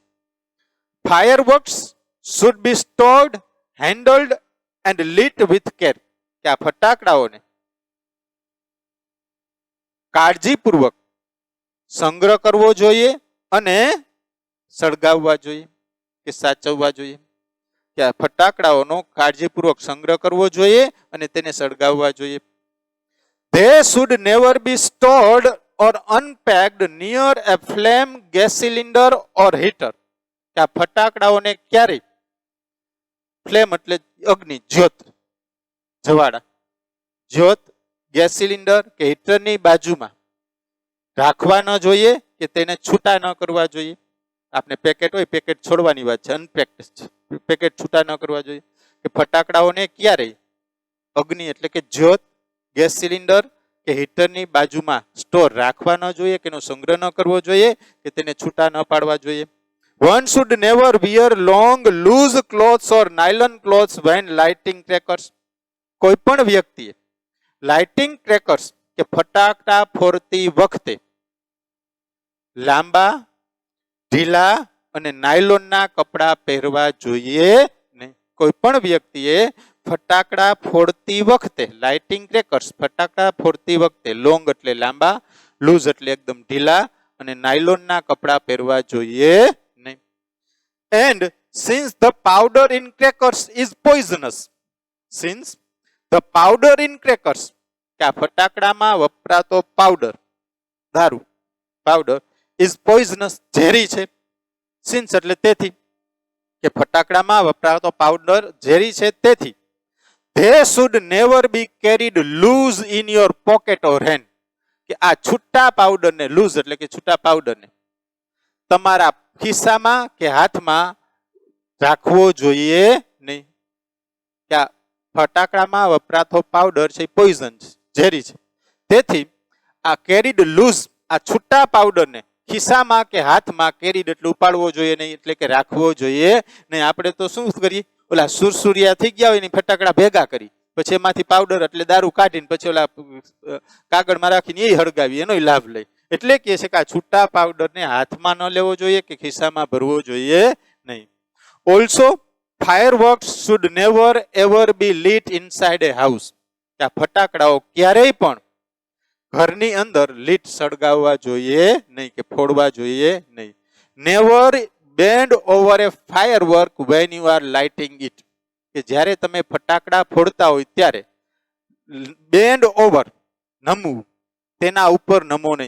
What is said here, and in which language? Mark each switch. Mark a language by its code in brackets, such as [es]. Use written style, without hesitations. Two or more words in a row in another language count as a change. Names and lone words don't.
[en] Fireworks should be stored, handled and lit with care, [gu] કે આ ફટાકડાઓને કાળજીપૂર્વક સંગ્રહ કરવો જોઈએ અને સળગાવવા જોઈએ, કે સાચવવા જોઈએ. કે આ ફટાકડાઓનો કાળજીપૂર્વક સંગ્રહ કરવો જોઈએ અને તેને સળગાવવા જોઈએ. [en] They should never be stored or unpacked near a flame, gas cylinder or heater. [gu] કે આ ફટાકડાઓને ક્યારે ફ્લેમ એટલે અગ્નિ, જ્યોત, જવાળા, જ્યોત, ગેસ સિલિન્ડર કે હીટરની બાજુમાં રાખવા ન જોઈએ કે તેને છૂટા ન કરવા જોઈએ. આપણે પેકેટ હોય, પેકેટ છોડવાની વાત છે, [en] unpacked packet [gu] છૂટા ન કરવા જોઈએ. કે ફટાકડાઓને ક્યારે અગ્નિ એટલે કે જ્યોત, ગેસ સિલિન્ડર કે હીટરની બાજુમાં સ્ટોર રાખવા ન જોઈએ, કે એનો સંગ્રહ ન કરવો જોઈએ, કે તેને છૂટા ન પાડવા જોઈએ. [en] One should never wear long, loose clothes or nylon clothes when lighting crackers. [gu] કોઈ પણ વ્યક્તિએ [en] lighting crackers [gu] કે ફટાકડા ફોડતી વખતે લાંબા, ઢીલા અને નાયલોનના કપડા પહેરવા જોઈએ નહીં. કોઈ પણ વ્યક્તિએ ફટાકડા ફોડતી વખતે, [en] lighting crackers [gu] ફટાકડા ફોડતી વખતે લોંગ એટલે લાંબા, લૂઝ એટલે એકદમ ઢીલા અને નાયલોનના કપડા પહેરવા જોઈએ નહીં. [en] And since the powder in crackers is poisonous, since the powder in crackers, [gu] કે આ ફટાકડામાં વપરાતો પાવડર, દારૂ, પાવડર [en] is poisonous, [gu] ઝેરી છે. સિન્સ એટલે તેથી, કે ફટાકડામાં વપરાતો પાવડર ઝેરી છે તેથી. [en] They should never be carried loose in your pocket or hand. [gu] કે આ છૂટા પાવડરને, લૂઝ એટલે કે છૂટા પાવડરને તમારા ખિસ્સામાં કે હાથમાં રાખવો જોઈએ નહીં. કે આ ફટાકડામાં વપરાતો પાવડર છે પોઈઝન છે, ઝેરી છે. તેથી આ [en] carried loose, [gu] આ છૂટા પાવડરને ખિસ્સામાં કે હાથમાં કેરીડ એટલે ઉપાડવો જોઈએ નહીં, એટલે કે રાખવો જોઈએ નહીં. આપણે તો શું કરીએ, ઓલા સુરસુરિયા થઈ ગયા હોય ને ફટાકડા ભેગા કરી પછી એમાંથી પાવડર એટલે દારૂ કાઢીને પછી ઓલા કાગળમાં રાખીને એ હળગાવી, એનો લાભ લઈ. એટલે કે છે કે આ છૂટા પાવડરને હાથમાં ન લેવો જોઈએ કે ખિસ્સામાં ભરવો જોઈએ નહીં. [en] ઓલ્સો fireworks should never ever be lit inside a house. [gu] આ ફટાકડાઓ ક્યારેય પણ ઘરની અંદર લીટ સળગાવવા જોઈએ નહીં કે ફોડવા જોઈએ નહીં. [en] Never bend over a firework when you are lighting it. [gu] કે જ્યારે તમે ફટાકડા ફોડતા હોય ત્યારે [en] bend over, [gu] નમવું, તેના ઉપર નમો નહીં.